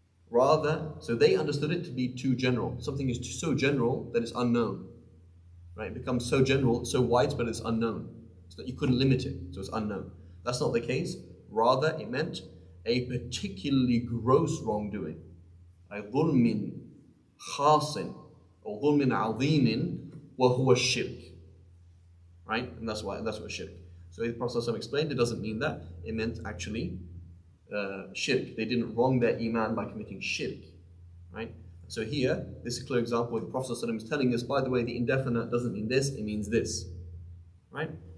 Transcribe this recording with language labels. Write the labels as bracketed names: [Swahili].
[English] Rather, so they understood it to be too general. Something is so general that it's unknown, right? It becomes so general, so widespread, it's unknown. So that you couldn't limit it, so it's unknown. That's not the case. Rather, it meant a particularly gross wrongdoing. [Arabic] A ظُلْمٍ خَاصٍ or ظُلْمٍ عَظِيمٍ وَهُوَ الشِّرْك. [English] Right? And that's what shirk. So the Prophet ﷺ explained it doesn't mean that. It meant actually shirk. They didn't wrong their iman by committing shirk. Right? So here, this is a clear example where the Prophet ﷺ is telling us, by the way, the indefinite doesn't mean this, it means this. Right?